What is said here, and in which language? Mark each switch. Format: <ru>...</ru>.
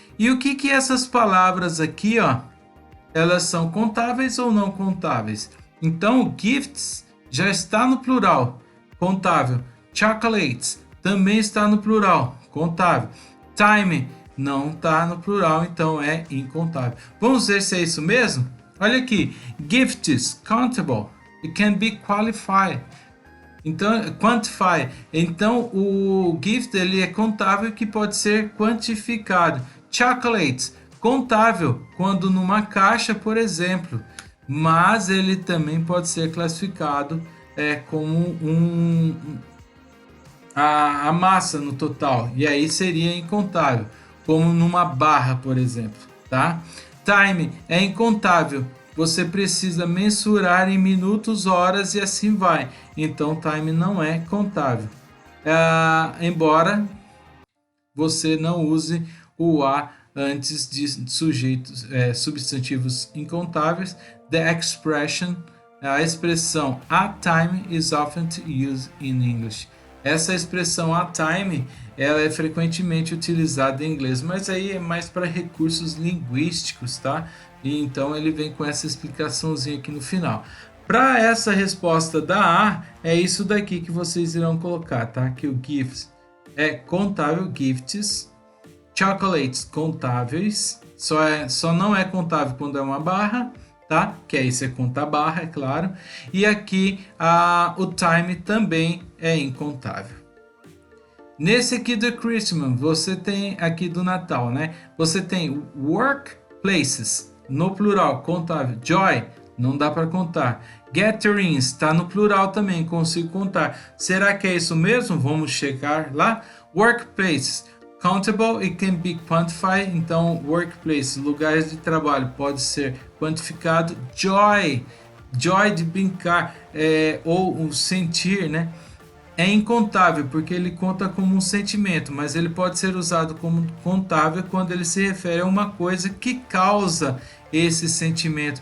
<pt>E o que essas palavras aqui, ó, elas são contáveis ou não contáveis? Então, gifts já está no plural, contável. Chocolates também está no plural, contável. Time não está no plural, então é incontável. Vamos ver se é isso mesmo? Olha aqui,</pt> <en>gifts, countable, it can be qualified.</en> <pt>Então, quantify. Então, o gift ele é contável que pode ser quantificado. Chocolates, contável quando numa caixa, por exemplo. Mas ele também pode ser classificado como a massa no total. E aí seria incontável, como numa barra, por exemplo, tá? Time é incontável. Você precisa mensurar em minutos, horas e assim vai. Então, time não é contável. Embora você não use o a antes de sujeitos, substantivos incontáveis.</pt> <en>The expression,</en> <pt>a expressão</pt> <en>a time is often used in English.</en> <pt>Essa expressão a time, ela é frequentemente utilizada em inglês, mas aí é mais para recursos linguísticos, tá? E então ele vem com essa explicaçãozinha aqui no final. Para essa resposta da A, é isso daqui que vocês irão colocar, tá? Que o gifts é contável, gifts, chocolates contáveis, só não é contável quando é uma barra, tá? Que aí você conta a barra, é claro. E aqui o time também é incontável. Nesse aqui do Christmas, você tem aqui do Natal, né? Você tem workplaces, no plural, contável. Joy, não dá para contar. Gatherings, está no plural também, consigo contar. Será que é isso mesmo? Vamos checar lá.</pt> <en>Workplaces, countable, it can be quantified.</en> <pt>Então, workplace, lugares de trabalho, pode ser quantificado. Joy, joy de brincar, ou o sentir, né? É incontável porque ele conta como um sentimento, mas ele pode ser usado como contável quando ele se refere a uma coisa que causa esse sentimento.</pt>